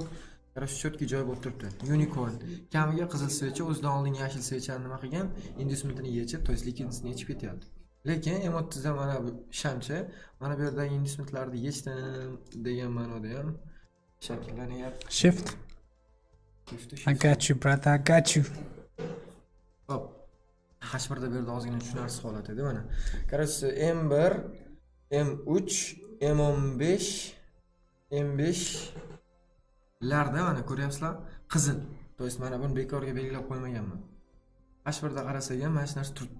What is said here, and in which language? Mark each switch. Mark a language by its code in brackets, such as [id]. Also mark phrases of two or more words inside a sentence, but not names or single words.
[uz] Qarаш chotki joy bo'lib turibdi. Unicorn kamiga qizil svecha, o'zidan oldin yashil svechani nima qilgan? Inducementini yechib, [ru] то есть [uz] likvidnessini yechib ketyapti. Lekin M30 da mana bu shamcha, mana bu yerdagi inducementlarni yechdim degan ma'noda ham shakllanyapti. Shift. [en] I got you, brother, I got you. [uz] Hop. H1 da bu yerda ozgina tushunarsiz holat edi mana. Qarаш M1, M3, M15, M5 larda mana ko'ryapsizlar, qizil. [ru] То есть [uz] mana buni bekorga belgilab qo'ymaganman. H1 da qarasak ham mana shu narsa turibdi.